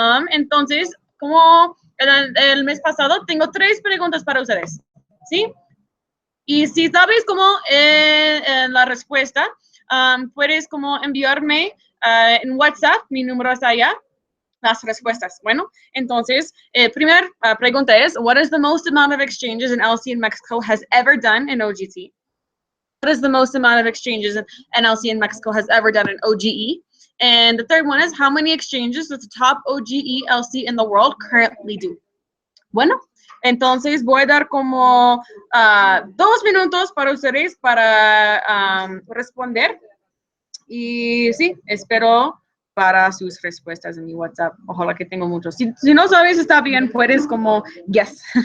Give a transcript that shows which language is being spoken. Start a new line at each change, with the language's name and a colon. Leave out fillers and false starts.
Spanish: Entonces, como el mes pasado, tengo 3 preguntas para ustedes, ¿sí? Y si sabes cómo la respuesta, puedes como enviarme en WhatsApp, mi número está allá, las respuestas. Bueno, entonces, primera pregunta es,
English: what is the most amount of exchanges an LC in Mexico has ever done in OGT? What is the most amount of exchanges an LC in Mexico has ever done in OGE? And the third one is, how many exchanges does the top OGE LC in the world currently do?
Spanish: Bueno, entonces voy a dar como 2 minutos para ustedes para responder. Y sí, espero para sus respuestas en mi WhatsApp. Ojalá que tengo muchos. Si no sabes, está bien, puedes como yes.